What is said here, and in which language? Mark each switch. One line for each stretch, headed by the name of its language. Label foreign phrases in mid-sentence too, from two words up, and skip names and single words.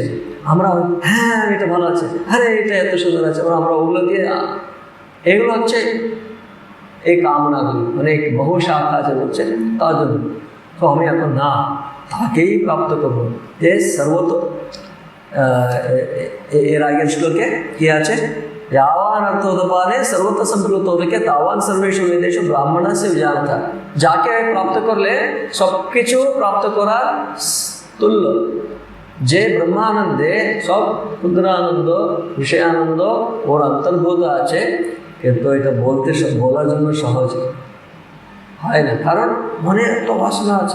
Bangla: আমরা হ্যাঁ এটা ভালো আছে, আরে এটা এত সুন্দর আছে, আমরা ওগুলো দিয়ে, এগুলো হচ্ছে এই কামনাগুলি, অনেক বহু শাখা আছে বলছে, তার জন্য তো আমি এখন না তাকেই প্রাপ্ত করবো, যে সর্বত এর আগের শ্লোকে কি আছে,
Sanskrit: यावान अर्थोदपाने सर्वत्र संप्लुत होके तावान सर्वेषु वेदेषु ब्राह्मणस्य विजानता,
Bangla: যাকে প্রাপ্ত করলে সব কিছু প্রাপ্ত করার তুল্য, যে ব্রহ্মানন্দে সব ক্ষুদ্রানন্দ বিষয়ানন্দ ওর অন্তর্ভূত আছে, কিন্তু এটা বলার জন্য সহজ হয় না, কারণ মনে এত বাসনা আছে।